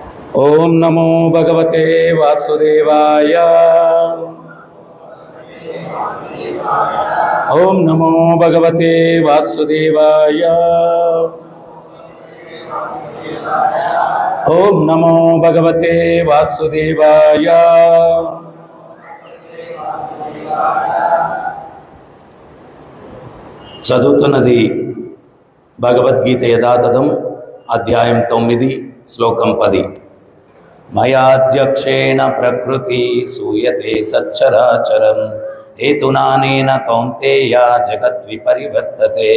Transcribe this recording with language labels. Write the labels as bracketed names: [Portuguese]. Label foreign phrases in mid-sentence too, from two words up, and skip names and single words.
[Sanskrit] ओम नमो भगवते वासुदेवाय। ओम नमो भगवते वासुदेवाय। ओम नमो भगवते वासुदेवाय। [Telugu] చదువుతున్నది భగవద్గీత యథాతథం అధ్యాయం 9 శ్లోకం 10. [Sanskrit] మయాధ్యక్షేణ ప్రకృతి సూయతే సచ్చరాచరం హేతునానేన కౌంతేయ జగద్విపరివర్తతే.